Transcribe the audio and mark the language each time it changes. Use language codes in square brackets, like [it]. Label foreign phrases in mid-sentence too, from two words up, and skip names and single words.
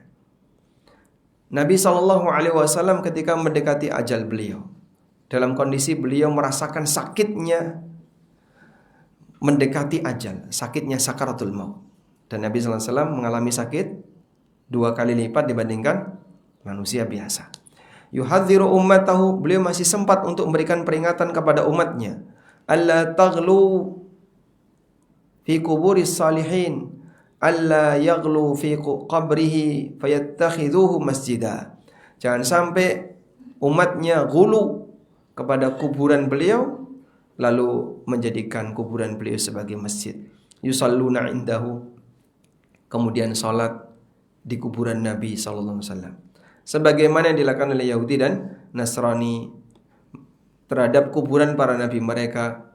[id] Nabi SAW ketika mendekati ajal beliau, dalam kondisi beliau merasakan sakitnya mendekati ajal, sakitnya sakaratul maut. Dan Nabi SAW mengalami sakit 2 kali lipat dibandingkan manusia biasa. [ar] يحذر أمته, [id] beliau masih sempat untuk memberikan peringatan kepada umatnya, [ar] ألا تغلوا في قبور الصالحين، ألا يغلو في قبره فيتخذه مسجدا. [id] Jangan sampai umatnya ghulu kepada kuburan beliau lalu menjadikan kuburan beliau sebagai masjid. [ar] يصلون عنده, [id] kemudian salat di kuburan Nabi [ar] صلى الله عليه وسلم. [id] Sebagaimana yang dilakukan oleh Yahudi dan Nasrani terhadap kuburan para nabi mereka.